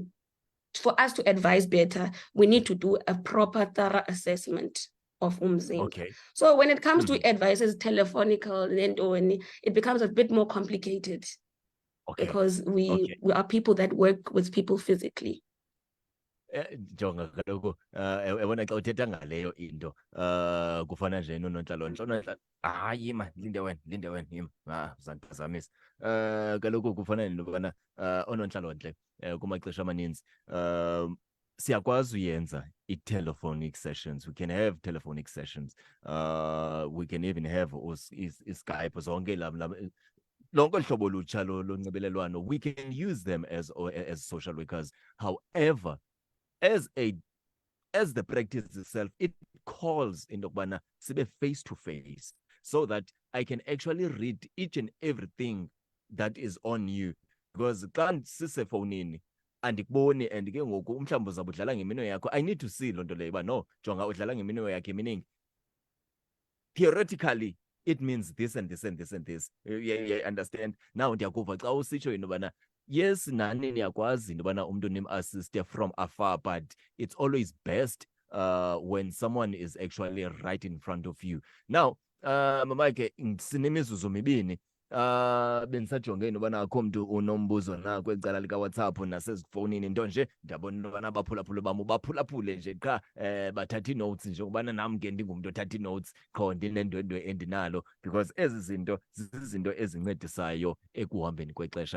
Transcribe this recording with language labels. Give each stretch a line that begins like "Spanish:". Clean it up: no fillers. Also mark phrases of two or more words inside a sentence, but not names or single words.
English: For us to advise better, we need to do a proper thorough assessment of umzimba. Okay. So when it comes to advices, telephonical, and it becomes a bit more complicated because we are people that work with people physically.
Xhosa: Jonga kaloku ebona xa uthetha ngaleyo into kufana nje nonontlalontle hayi ma linde wena yima uzandiphazamisa kaloku kufana nento yobana oonontlalontle kumaxesha amaninzi siyakwazi uyenza i-
English: telephonic sessions. We can have telephonic sessions. We can even have Skype
Xhosa: zonke lonke hlobo lutsha lonxibelelwano.
English: We can use them as social workers. However, as the practice itself, it calls
Xhosa: into yokubana sibe
English: face to face so that I can actually read each and everything that is on you, because
Xhosa: xa sisefowunini andikuboni
English: and
Xhosa: ke ngoku mhlawumbi uzawube udlala ngeminwe yakho,
English: I need to see
Xhosa: loo nto leyo uba no jonga udlala ngeminwe yakhe,
English: meaning theoretically it means this and this and this and this. You understand? Now
Xhosa: ndiyakuva xa usitsho into yobana
English: yes,
Xhosa: nani niyakwazi into yobana umntu nim-assiste
English: from afar, but it's always best when someone is actually right in front of you. Now,
Xhosa: mama ke sinemizuzu mibini. Bendisajonge into yobana akho mntu unombuzo na kweli cala likaWhatsApp nasezifowunini, nto nje ndiyabona into yobana abaphulaphuli bam baphulaphule nje qha bathatha ii-notes nje ngokubana nam ke ndingumntu othatha ii-notes qho ndinendwendwe endinalo, because ezi zinto zizinto ezincedisayo ekuhambeni kwexesha.